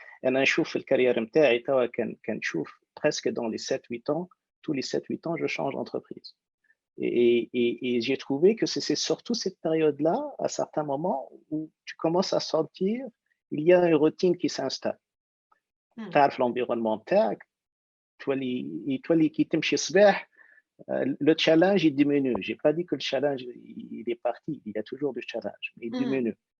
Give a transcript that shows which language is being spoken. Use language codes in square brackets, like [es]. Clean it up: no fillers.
[ar] أنا نشوف في الكارير نتاعي توا كنشوف [fr] presque dans les 7-8 ans, tous les 7-8 ans, je change d'entreprise. Et j'ai trouvé que c'est surtout cette période-là, à certains moments, où tu commences à sentir il y a une routine qui s'installe. [ar] تعرف [fr] l'environnement [ar] نتاعك تولي كي تمشي الصباح [fr] le challenge il diminue. J'ai pas dit que le challenge il est parti, il y a toujours du challenge, mais il diminue.